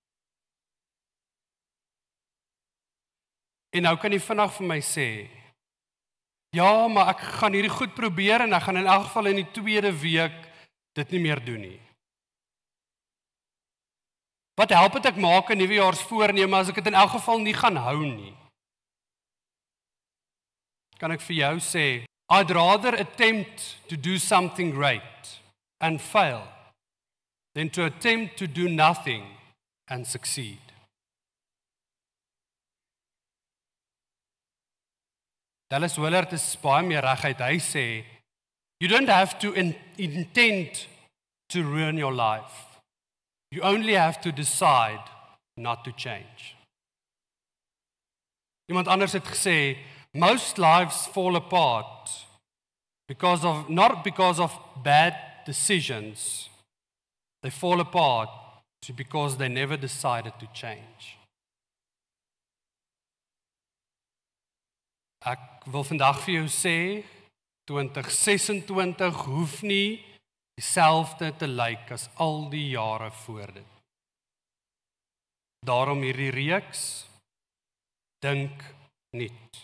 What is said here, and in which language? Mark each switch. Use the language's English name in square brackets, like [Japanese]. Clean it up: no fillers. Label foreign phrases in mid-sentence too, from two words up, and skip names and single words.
[Afrikaans] En nou kan jy vinnig vir my sê, ja, maar ek gaan hierdie goed probeer en ek gaan in elk geval in die tweede week dit nie meer doen nie. Wat help dit ek maak 'n nuwejaarsvoorneme as ek dit in elk geval nie gaan hou nie? Kan ek vir jou sê, [English] I'd rather attempt to do something great and fail than to attempt to do nothing and succeed. [Afrikaans] Dallas Willard is baie meer reguit. Hy sê, [English] you don't have to intend to ruin your life. You only have to decide not to change. [Afrikaans] Iemand anders het gesê, [English] most lives fall apart not because of bad decisions. They fall apart because they never decided to change. [Afrikaans] Ek wil vandag vir jou sê, 2026 hoef nie dieselfde te lyk as al die jare voor dit. Daarom hierdie reeks, dink nuut.